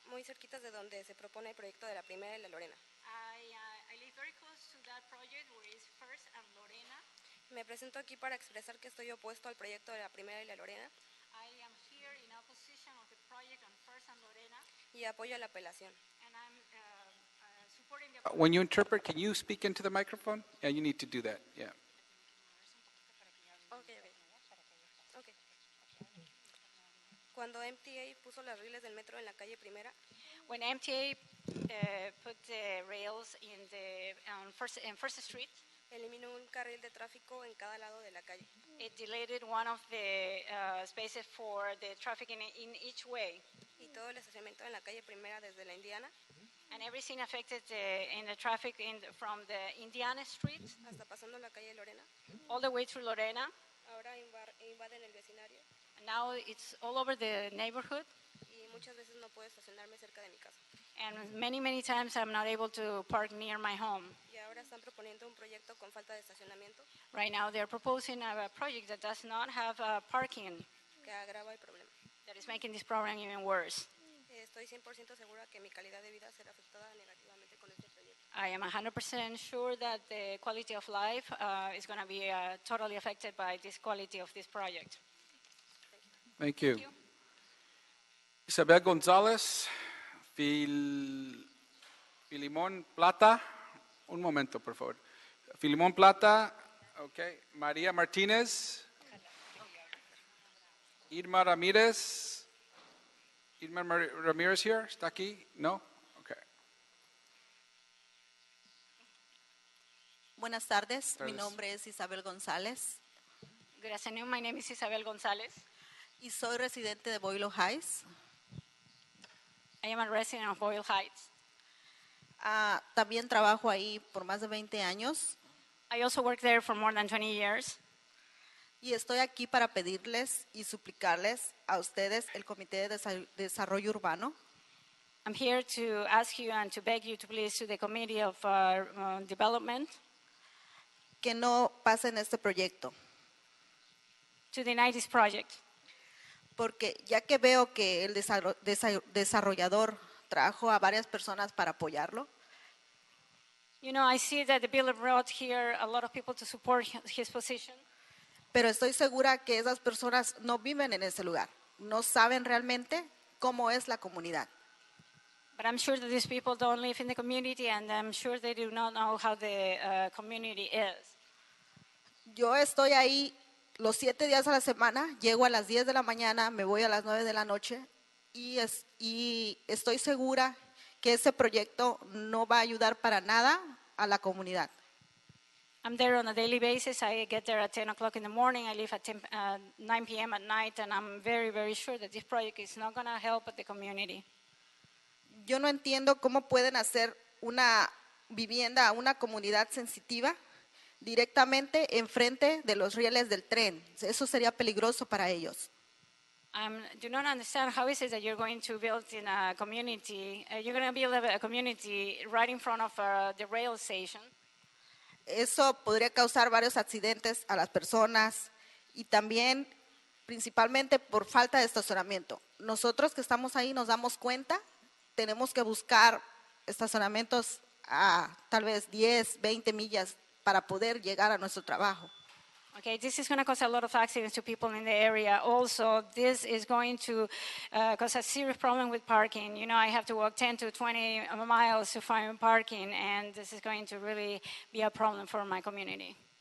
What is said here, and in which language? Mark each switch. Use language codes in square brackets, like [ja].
[es] muy cerquitas de donde se propone el proyecto de la Primera y la Lorena. [en] I live very close to that project where is First and Lorena. [es] Me presento aquí para expresar que estoy opuesto al proyecto de la Primera y la Lorena [en] I am here in opposition of the project on First and Lorena, [es] y apoyo la apelación. [en] and I'm supporting the When you interpret, can you speak into the microphone? Yeah, you need to do that. Yeah. Okay. [es] Cuando MTA puso las rieles del metro en la calle Primera, [en] When MTA put the rails in First Street, [es] eliminó un carril de tráfico en cada lado de la calle. [en] it deleted one of the spaces for the traffic in each way. [es] Y todo el estacionamiento en la calle Primera desde la Indiana [en] And everything affected in the traffic from the Indiana Street [es] hasta pasando la calle Lorena, [en] all the way through Lorena. [es] ahora invaden el vecindario [en] And now it's all over the neighborhood. [es] y muchas veces no puedo estacionarme cerca de mi casa. [en] And many times I'm not able to park near my home. [es] Y ahora están proponiendo un proyecto con falta de estacionamiento [en] Right now they're proposing a project that does not have parking. [es] que agrava el problema. [en] That is making this problem even worse. [es] Estoy 100% segura que mi calidad de vida será afectada negativamente con este proyecto. [en] I am 100% sure that the quality of life is going to be totally affected by this quality of this project. Thank you. Isabel González, Filimón Plata. [es] Un momento, por favor. [en] Filimón Plata, okay. María Martínez. Irma Ramírez. Irma Ramírez here? [es] ¿Está aquí? [en] No? Okay. [es] Buenas tardes, mi Tardes. nombre es Isabel González [en] Good afternoon, my name is Isabel González. [es] y soy residente de Boyle Heights. [en] I am a resident of Boyle Heights. [es] También trabajo ahí por más de 20 años [en] I also worked there for more than 20 years. [es] y estoy aquí para pedirles y suplicarles a ustedes, el Comité de Desarrollo Urbano, [en] I'm here to ask you and to beg you to please to the Committee of Development [es] que no pasen este proyecto, [en] to deny this project. [es] porque ya que veo que el desarrollador trajo a varias personas para apoyarlo, [en] You know, I see that the bill brought here a lot of people to support his position. [es] pero estoy segura que esas personas no viven en ese lugar, no saben realmente cómo es la comunidad. [en] But I'm sure that these people don't live in the community, and I'm sure they do not know how the community is. [es] Yo estoy ahí los 7 días a la semana, llego a las 10 de la mañana, me voy a las 9 de la noche y estoy segura que ese proyecto no va a ayudar para nada a la comunidad. [en] I'm there on a daily basis. I get there at 10 o'clock in the morning. I leave at 9 p.m. at night, and I'm very sure that this project is not going to help the community. [es] Yo no entiendo cómo pueden hacer una vivienda a una comunidad sensitiva directamente enfrente de los rieles del tren. Eso sería peligroso para ellos. [en] Do not understand how is it that you're going to build in a community. You're going to build a community right in front of the rail station. [es] Eso podría causar varios accidentes a las personas y también principalmente por falta de estacionamiento. Nosotros que estamos ahí nos damos cuenta, tenemos que buscar estacionamientos a tal vez 10, 20 millas para poder llegar a nuestro trabajo. [en] Okay, this is going to cause a lot of accidents to people in the area. Also, this is going to cause a serious problem with parking. You know, I have to walk 10 to 20 miles to find parking, and this is going to really be a problem for my community.